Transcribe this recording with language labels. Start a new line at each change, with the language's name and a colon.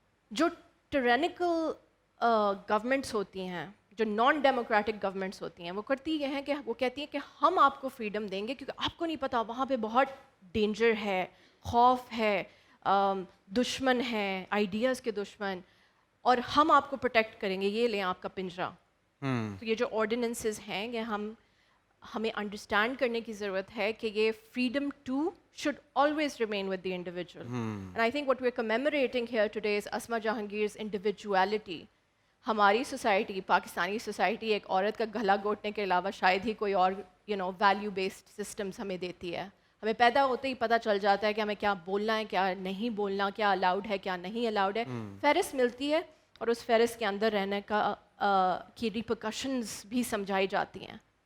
Urdu: جو ٹرینیکل گورنمنٹس ہوتی ہیں, جو نان ڈیموکریٹک گورنمنٹس ہوتی ہیں, وہ کرتی یہ ہیں کہ وہ کہتی ہیں کہ ہم آپ کو فریڈم دیں گے کیونکہ آپ کو نہیں پتہ وہاں پہ بہت ڈینجر ہے, خوف ہے, دشمن ہیں, آئیڈیاز کے دشمن, اور ہم آپ کو پروٹیکٹ کریں گے, یہ لیں آپ کا پنجرہ. تو یہ جو آرڈیننسز ہیں یہ ہمیں انڈرسٹینڈ کرنے کی ضرورت ہے کہ یہ freedom to
English: should always remain with the individual. And I think what we're commemorating here today is Asma Jahangir's individuality.
Urdu: ہماری سوسائٹی, پاکستانی سوسائٹی, ایک عورت کا گلا گھونٹنے کے علاوہ شاید ہی کوئی اور ویلیو بیسڈ سسٹمز ہمیں دیتی ہے. ہمیں پیدا ہوتے ہی پتہ چل جاتا ہے کہ ہمیں کیا بولنا ہے, کیا نہیں بولنا, کیا الاؤڈ ہے, کیا نہیں الاؤڈ ہے. فہرست ملتی ہے اور اس فہرست کے اندر رہنے کی ریپرکشنز بھی سمجھائی جاتی ہیں.